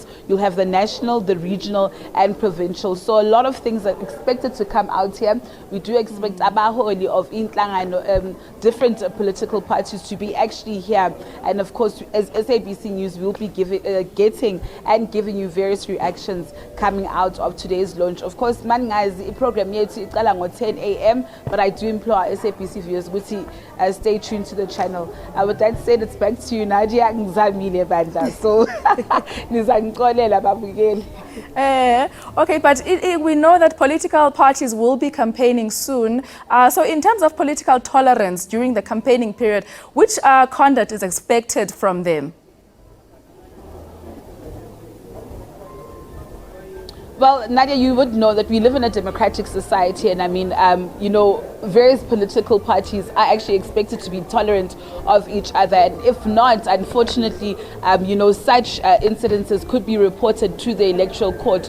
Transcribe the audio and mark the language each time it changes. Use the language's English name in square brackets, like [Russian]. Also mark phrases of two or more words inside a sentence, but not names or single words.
[English] You'll have the national, the regional, and provincial. So a lot of things are expected to come out here. We do expect abaholi of inhlangano, different political parties to be actually here. And of course, as SABC News, we'll be getting and giving you various reactions coming out of today's launch. Of course, the program [Zulu] yethu iqala ngo [English] 10 a.m, but I do implore our SABC viewers to stay tuned to the channel. With that said, it's back to you, Nadia. [Zulu] Ngizamile bandla, so nizangixolela babukeli. [English] Okay, but we know that political parties will be campaigning soon. So in terms of political tolerance during the campaigning period, which conduct is expected from them? Well, Nadia, you would know that we live in a democratic society, and I mean, various political parties are actually expected to be tolerant of each other, and if not, unfortunately, such incidences could be reported to the electoral court.